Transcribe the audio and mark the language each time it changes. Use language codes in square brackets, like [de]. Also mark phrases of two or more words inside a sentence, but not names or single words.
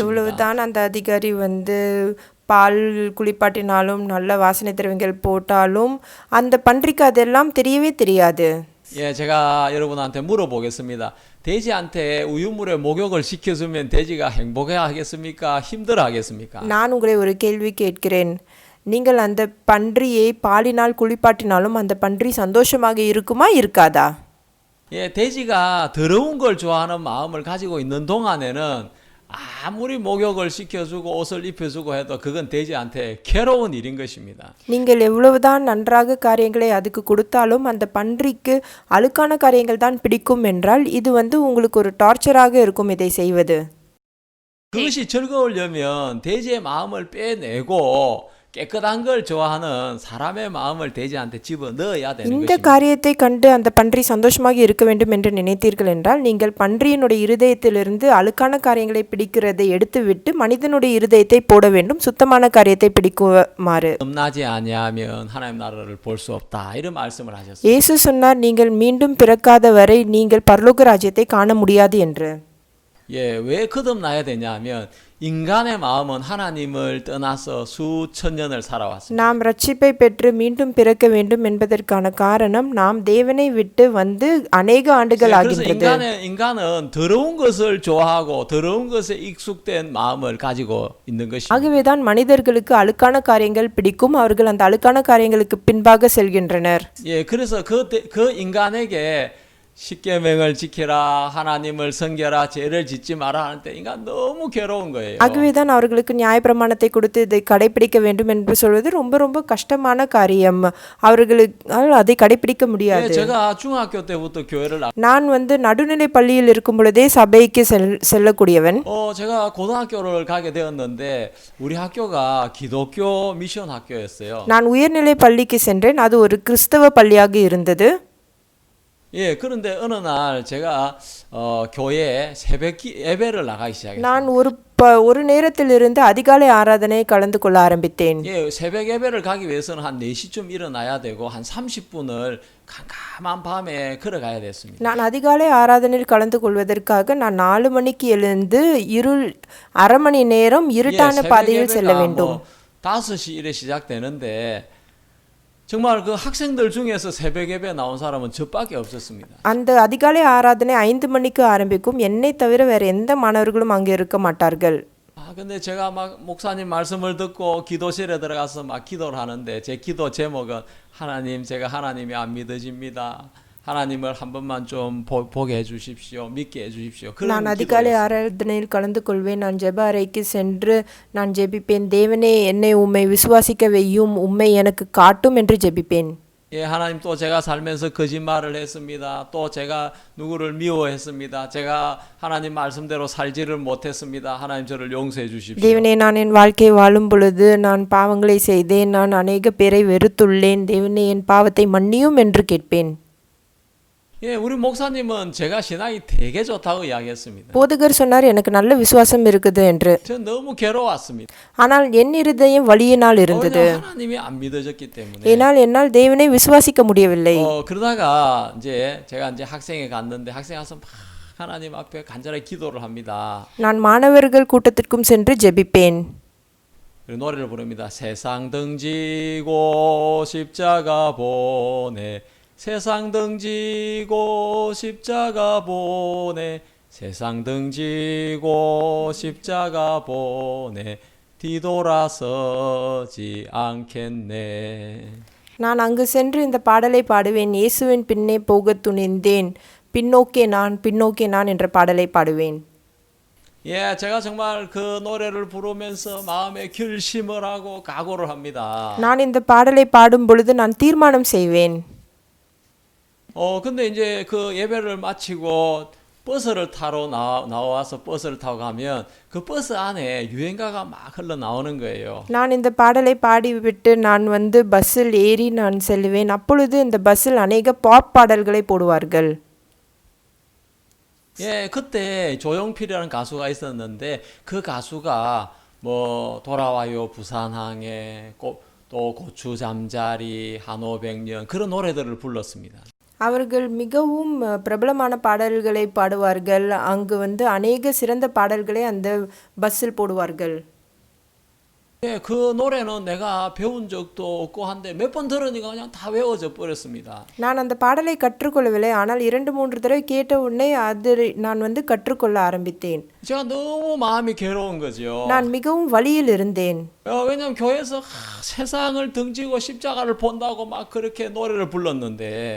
[ta] எவ்வளவுதான் அந்த அதிகாரி வந்து பால் குளிப்பாட்டினாலும் நல்ல வாசனை திரவியங்கள் போட்டாலும் அந்த பன்றிக்கு அதெல்லாம் தெரியவே தெரியாது. [ko] 예, 제가 여러분한테 물어보겠습니다. 돼지한테 우유물에 목욕을 시켜주면 돼지가 행복해하겠습니까? 힘들어하겠습니까? [ta] நான் உங்களை ஒரு கேள்வி கேட்கிறேன். நீங்கள் அந்த பன்றியை பாலினால் குளிப்பாட்டினாலும் அந்த பன்றி சந்தோஷமாக இருக்குமா இருக்காதா? [ko] 예, 돼지가 더러운 걸 좋아하는 마음을 가지고 있는 동안에는 아무리 목욕을 시켜주고 옷을 입혀주고 해도 그건 돼지한테 괴로운 일인 것입니다. [ta] நீங்கள் எவ்வளவுதான் நன்றாக காரியங்களை அதுக்கு கொடுத்தாலும் அந்த பன்றிக்கு அழுக்கான காரியங்கள் தான் பிடிக்கும் என்றால் இது வந்து உங்களுக்கு ஒரு டார்ச்சராக இருக்கும் இதை செய்வது. [ko] 그것이 즐거우려면 돼지의 마음을 빼내고 깨끗한 걸 좋아하는 사람의 마음을 돼지한테 집어 넣어야 되는 [ta] இந்த [ko] 것입니다. [ta] காரியத்தை கண்டு அந்த பன்றி சந்தோஷமாக இருக்க வேண்டும் என்று நினைத்தீர்கள் என்றால் நீங்கள் பன்றியினுடைய இருதயத்திலிருந்து அழுக்கான காரியங்களை பிடிக்கிறதை எடுத்துவிட்டு மனிதனுடைய இருதயத்தை போட வேண்டும், சுத்தமான காரியத்தை பிடிக்குமாறு. [ko] 겁나지 아니하면 하나님 나라를 볼 수 없다 이런 말씀을 하셨습니다. [ta] இயேசு சொன்னார், நீங்கள் மீண்டும் பிறக்காத வரை நீங்கள் பரலோக ராஜ்யத்தை காண முடியாது என்று. [ko] 예, 왜 거듭나야 되냐면 인간의 마음은 하나님을 떠나서 수천 년을 살아왔습니다. [ta] நாம் ரட்சிப்பை பெற்று மீண்டும் பிறக்க வேண்டும் என்பதற்கான காரணம் நாம் தேவனை விட்டு வந்து அநேக ஆண்டுகள் [ko] 그래서 [ta] ஆகின்றது. [ko] 인간은 더러운 것을 좋아하고 더러운 것에 익숙된 마음을 가지고 있는 것입니다. [ta] ஆகவேதான் மனிதர்களுக்கு அழுக்கான காரியங்கள் பிடிக்கும், அவர்கள் அந்த அழுக்கான காரியங்களுக்கு பின்பாக செல்கின்றனர். [ko] 예, 그래서 그 인간에게 십계명을 지키라, 하나님을 섬겨라, 죄를 짓지 마라 하는데 인간 너무 괴로운 거예요. [ta] ஆகவேதான் அவர்களுக்கு நியாயப்பிரமாணத்தை கொடுத்து இதை கடைபிடிக்க வேண்டும் என்று சொல்வது ரொம்ப ரொம்ப கஷ்டமான காரியம். அவர்களால் அதை கடைபிடிக்க [ko] 예, [ta] முடியாது. [ko] 제가 중학교 때부터 교회를 [ta] நான் நடுநிலை பள்ளியில் இருக்கும் பொழுதே சபைக்கு செல்லக்கூடியவன். [ko] 제가 고등학교를 가게 되었는데 우리 학교가 기독교 미션 학교였어요. [ta] நான் உயர்நிலை பள்ளிக்கு சென்றேன். அது ஒரு கிறிஸ்தவ பள்ளியாக இருந்தது. [ko] 예, 그런데 어느 날 제가 교회에 새벽 예배를 나가기 시작했어요. [ta] நான் ஒரு நேரத்திலிருந்து அதிகாலை ஆராதனை கலந்து கொள்ள ஆரம்பித்தேன். [ko] 예, 새벽 예배를 가기 위해서는 한 4시쯤 일어나야 되고 한 30분을 캄캄한 밤에 걸어가야 됐습니다. [ta] நான் அதிகாலை ஆராதனையில் கலந்து கொள்வதற்காக நான் 4 மணிக்கு எழுந்து அரை மணி நேரம் இருட்டான பாதையில் செல்ல வேண்டும். [ko] 5시 일에 시작되는데 정말 그 학생들 중에서 새벽 예배 나온 사람은 저밖에 없었습니다. [ta] அந்த அதிகாலை ஆராதனை 5 மணிக்கு ஆரம்பிக்கும். என்னை தவிர வேற எந்த மாணவர்களும் அங்கே இருக்க மாட்டார்கள். [ko] 근데 제가 막 목사님 말씀을 듣고 기도실에 들어가서 막 기도를 하는데 제 기도 제목은 하나님, 제가 하나님이 안 믿어집니다. 하나님을 한 번만 좀 보게 해주십시오. 믿게 해주십시오. [ta] நான் அதிகாலை ஆராதனையில் கலந்து கொள்வேன். நான் ஜெப அறைக்கு சென்று நான் ஜெபிப்பேன். தேவனே, என்னை உம்மை விசுவாசிக்க வையும், உம்மை எனக்கு காட்டும் என்று ஜெபிப்பேன். [ko] 예, 하나님 또 제가 살면서 거짓말을 했습니다. 또 제가 누구를 미워했습니다. 제가 하나님 말씀대로 살지를 못했습니다. 하나님 저를 용서해 주십시오. [ta] தேவனே, நான் என் வாழ்க்கை வாழும் பொழுது நான் பாவங்களை செய்தேன். நான் அநேக பேரை வெறுத்துள்ளேன். தேவனே, என் பாவத்தை மன்னியும் என்று கேட்பேன். [ko] 예, 우리 목사님은 제가 신앙이 되게 좋다고 이야기했습니다. [ta] போதகர் சொன்னார், எனக்கு நல்ல விசுவாசம் இருக்குது என்று. [ko] 전 너무 괴로웠습니다. [ta] ஆனால் என் இருதயம் வலியினால் இருந்தது. [ko] 하나님이 안 믿어졌기 때문에. [ta] ஏனால் என்னால் தேவனை விசுவாசிக்க முடியவில்லை. [ko] 그러다가 이제 제가 이제 학생회 갔는데 학생회 가서 막 하나님 앞에 간절히 기도를 합니다. [ta] நான் மாணவர்கள் கூட்டத்திற்கும் சென்று ஜெபிப்பேன். [ko] 그리고 노래를 부릅니다. 세상 등지고 십자가 보내, 세상 등지고 십자가 보내, 세상 등지고 십자가 보내, 뒤돌아서지 않겠네. [ta] நான் அங்கு சென்று இந்த பாடலை பாடுவேன். இயேசுவின் பின்னே போகத் துணிந்தேன், பின்னோக்கே நான் என்ற பாடலை பாடுவேன். [ko] 예, 제가 정말 그 노래를 부르면서 마음에 결심을 하고 각오를 합니다. [ta] நான் இந்த பாடலை பாடும் பொழுது நான் தீர்மானம் செய்வேன். [ko] 근데 이제 그 예배를 마치고 버스를 타러 나와서 버스를 타고 가면 그 버스 안에 유행가가 막 흘러나오는 거예요. [ta] நான் இந்த பாடலை பாடிவிட்டு நான் பஸ்ஸில் ஏறி நான் செல்வேன். அப்பொழுது இந்த பஸ்ஸில் அநேக பாப் பாடல்களை போடுவார்கள். [ko] 예, 그때 조용필이라는 가수가 있었는데 그 가수가 뭐 돌아와요 부산항에 또 고추 잠자리 한오백년 그런 노래들을 불렀습니다. [ta] அவர்கள் மிகவும் பிரபலமான பாடல்களை பாடுவார்கள். அங்கு அநேக சிறந்த பாடல்களை அந்த பஸ்ஸில் போடுவார்கள். [ko] 예, 그 노래는 내가 배운 적도 없고 한데 몇 번 들으니까 그냥 다 외워져 버렸습니다. [ta] நான் அந்த பாடலை கற்றுக்கொள்ளவில்லை. ஆனால் 2-3 தடவை கேட்ட உடனே அது நான் கற்றுக்கொள்ள ஆரம்பித்தேன். [ko] 제가 너무 마음이 괴로운 거죠. [ta] நான் மிகவும் வலியில் இருந்தேன். [ko] 왜냐면 교회에서 세상을 등지고 십자가를 본다고 막 그렇게 노래를 불렀는데.